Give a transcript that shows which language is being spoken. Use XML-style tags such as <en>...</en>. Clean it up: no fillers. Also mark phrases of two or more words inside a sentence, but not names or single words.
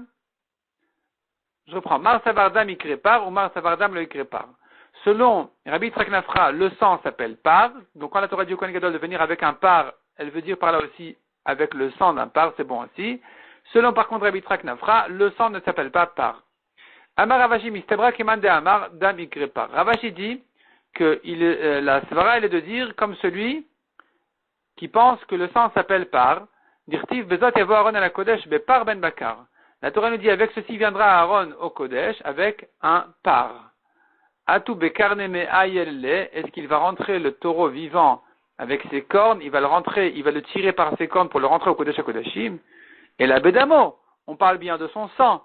<fr>Je reprends.</fr> <arc>מר סבר דם איקרי פר ומר סבר דם לא איקרי פר.</arc> <fr>Selon Rabbi Yitzchak Nafra, le sang s'appelle par. Donc quand la Torah dit au Kohen Gadol de venir avec un par, elle veut dire par là aussi avec le sang d'un par, c'est bon aussi. Selon par contre Rabbi Yitzchak Nafra, le sang ne s'appelle pas par.</fr> <arc>אמר רב אשי מסתברא כמאן דאמר דם איקרי פר.</arc> <fr>Ravashi dit que la svara elle est de dire comme celui qui pense que le sang s'appelle par.</fr> <he>דכתיב בזאת יבוא אהרן אל הקודש בפר בן בקר.</he> <fr>La Torah nous dit avec ceci viendra Aaron au Kodesh avec un par.</fr> <arc>אטו בקרניה מעייל.</arc> <fr>Est-ce qu'il va rentrer le taureau vivant avec ses cornes? Il va le tirer par ses cornes pour le rentrer au</fr> <he>קודש הקדשים.</he> <fr>Et la bedamo, on parle bien de son sang.</fr>